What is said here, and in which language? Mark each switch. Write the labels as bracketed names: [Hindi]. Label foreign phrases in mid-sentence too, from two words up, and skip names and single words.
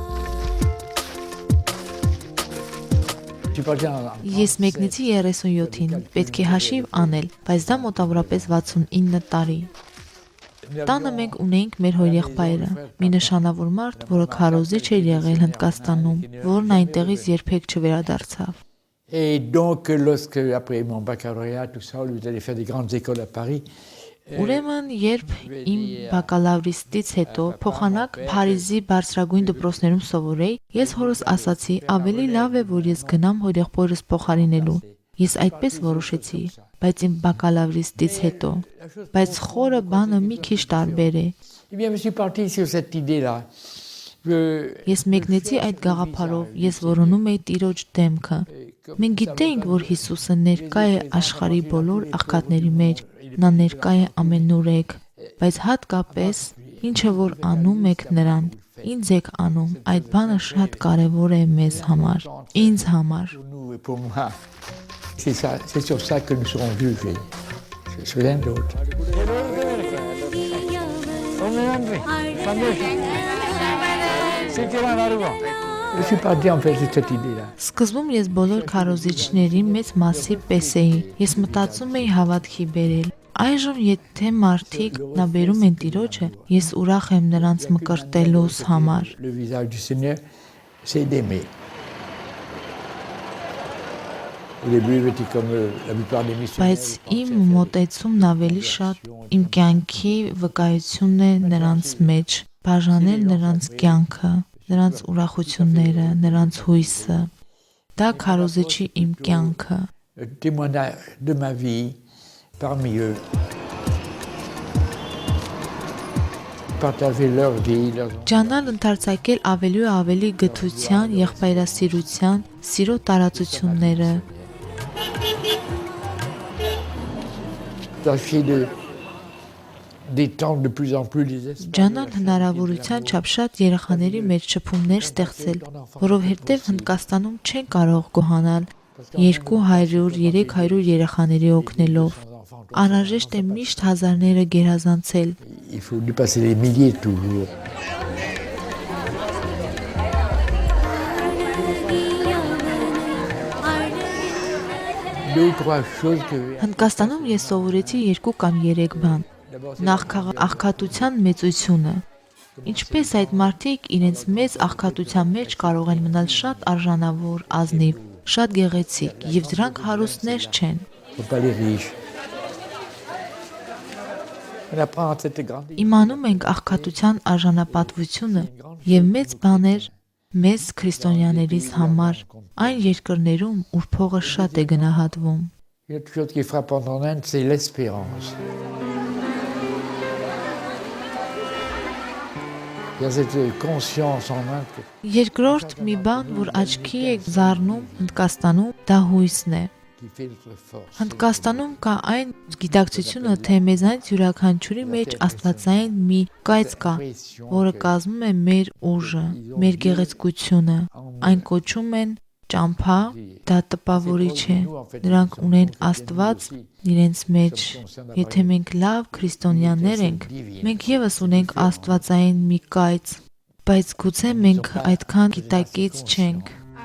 [Armenian] Ես մեկնեցի 37-ին, պետք է հաշիվ անել, բայց դա մոտավորապես 69 տարի։ Տանը մենք ունեինք մեր հորեղբայրը, մի նշանավոր մարդ, որը քարոզիչ էր եղել Հնդկաստանում, որն այնտեղից երբեք չվերադարձավ։ [French] Et donc, lorsque, après mon baccalauréat, tout ça, lui allait faire des grandes écoles à Paris. [Armenian] Ուրեմն, երբ իմ բակալավրիստից հետո փոխանակ Փարիզի բարձրագույն դպրոցներում սովորեի, ես հորս ասացի, ավելի լավ է, որ ես գնամ հորեղբորս փոխարինելու։ Ես այդպես որոշեցի, բայց իմ բակալավրիստից հետո։ Բայց խորը բանը մի քիչ տարբեր է։ Ես մեկնեցի այդ գաղափարով, ես որոնում էի Տիրոջ դեմքը։ Մենք գիտեինք, որ Հիսուսը ներկա է աշխարհի բոլոր աղքատների մեջ, նա ներկա է ամենուրեք, բայց հատկապես ինչը որ անում եք նրան, ինձ եք անում, այդ բանը շատ կարևոր է մեզ համար, ինձ համար։ [French] C'est sur ça que nous serons jugés. C'est rien d'autre. Je suis parti en fait de cette idée-là. [Armenian] Սկզբում ես բոլոր քարոզիչների մեծ մասի պես էի։ Ես մտածում էի հավատքի բերել։ Այժմ եթե մարդիկ նա բերում են Տիրոջը, ես ուրախ եմ նրանց մկրտելուս համար։ [French] Le visage du Seigneur, c'est d'aimer. Au début, j'étais comme la plupart des missionnaires. [Armenian] Բայց իմ մոտեցումն ավելի շատ իմ կյանքի վկայությունն է նրանց մեջ, բաժանել նրանց կյանքը, նրանց ուրախությունները, նրանց հույսը։ Դա քարոզիչի իմ կյանքը։ [French] Témoignage de ma vie parmi eux. Partager leur vie, leur... [Armenian] Ջանալ ընդարձակել ավելի ու ավելի գթության, եղբայրասիրության, սիրո տարածությունները։ Ջանալ հնարավորության չափ շատ երեխաների մեջ շփումներ ստեղծել, որովհետև Հնդկաստանում չեն կարող գոհանալ 200-300 երեխաների օգնելով։ Անհրաժեշտ է միշտ հազարները գերազանցել։ [French] Il faut dépasser les milliers toujours. [Armenian] Հնդկաստանում ես սովորեցի 2 կամ 3 բան։ Նախ աղքատության մեծությունը։ Ինչպես այդ մարդիկ իրենց մեծ աղքատության մեջ կարող են մնալ շատ արժանավոր, ազնիվ, շատ գեղեցիկ, եւ դրանք հարուստներ չեն։ Իմանում ենք աղքատության արժանապատվությունը եւ մեծ բաներ մեզ քրիստոնյաներիս համար այն երկրներում, ուր փողը շատ է գնահատվում։ [French] Quelque chose qui frappe en Inde, c'est l'espérance. Il y a cette conscience en Inde. [Armenian] Երկրորդ մի բան, որ աչքի է զարնում Հնդկաստանում, դա հույսն է։ Հնդկաստանում կա այն գիտակցությունը, թե մեզանից յուրաքանչյուրի մեջ աստվածային մի կայծ կա, որը կազմում է մեր ուժը, մեր գեղեցկությունը։ Այն կոչում են ճամփա, դա տպավորիչ է։ Նրանք ունեն Աստված իրենց մեջ։ Եթե մենք լավ քրիստոնյաներ ենք, մենք եւս ունենք աստվածային մի կայծ, բայց գուցե մենք այդքան գիտակից չենք։